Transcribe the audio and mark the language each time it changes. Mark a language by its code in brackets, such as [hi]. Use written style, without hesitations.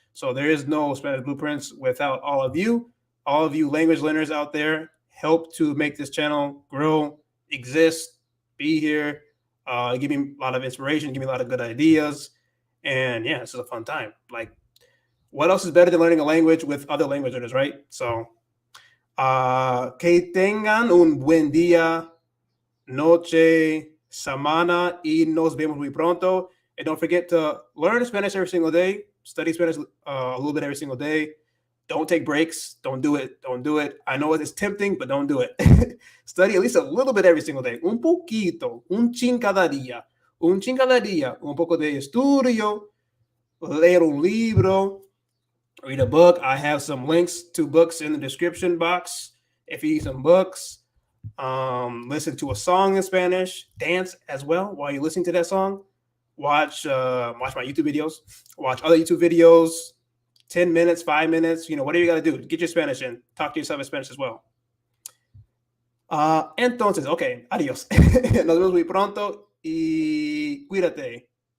[en] So there is no Spanish Blueprints without all of you language learners out there. Help to make this channel grow, exist, be here, give me a lot of inspiration, give me a lot of good ideas. And yeah, this is a fun time. Like, what else is better than learning a language with other language learners, right? [es] So, que tengan un buen día, noche, semana, y nos vemos muy pronto. [en] And don't forget to learn Spanish every single day. Study Spanish a little bit every single day. Don't take breaks. Don't do it. Don't do it. I know it's tempting, but don't do it. Study at least a little bit every single day. [es] Un poquito, un chin cada día. Un chin cada día. Un poco de estudio. Leer un libro. [en] Read a book. I have some links to books in the description box. If you need some books, listen to a song in Spanish, dance as well while you're listening to that song. Watch my YouTube videos. Watch other YouTube videos. 10 minutes, 5 minutes, whatever you got to do. Get your Spanish in. Talk to yourself in Spanish as well. [es] Entonces, ok, adiós. Nos vemos muy pronto y cuídate.